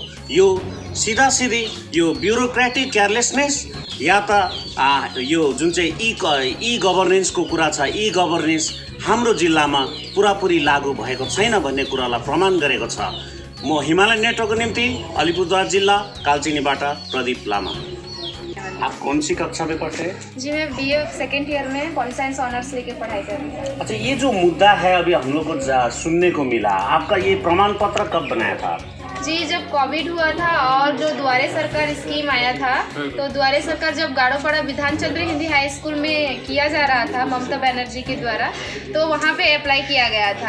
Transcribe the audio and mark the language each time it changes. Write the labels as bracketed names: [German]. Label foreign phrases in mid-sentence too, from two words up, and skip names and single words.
[Nepali] यो सिधासिधी यो [English] bureaucratic carelessness [Nepali] या त यो जुन चाहिँ ई गभर्नेन्सको कुरा छ, ई गभर्नेन्स हाम्रो जिल्लामा पुरापुरी लागू भएको छैन भन्ने कुरालाई प्रमाण गरेको छ। म हिमालयन नेटवर्कको निम्ति अलिपुरद्वार जिल्ला कालचिनीबाट प्रदीप लामा। [Hindi] आप कौन सी कक्षा में पढ़ते हैं? जी, मैं BA [English] second year [Hindi] में [English] pol science honours [Hindi] लेके पढ़ाई कर रही हूँ। अच्छा, ये जो मुद्दा है अभी हम लोग को सुनने को मिला, आपका ये प्रमाण पत्र कब बनाया था? जी, जब कोविड हुआ था और जो द्वारे सरकार स्कीम आया था, तो द्वारे सरकार जब गाड़ोपाड़ा विधान चंद्र हिंदी हाई स्कूल में किया जा रहा था ममता बनर्जी के द्वारा, तो वहाँ पे अप्लाई किया गया था।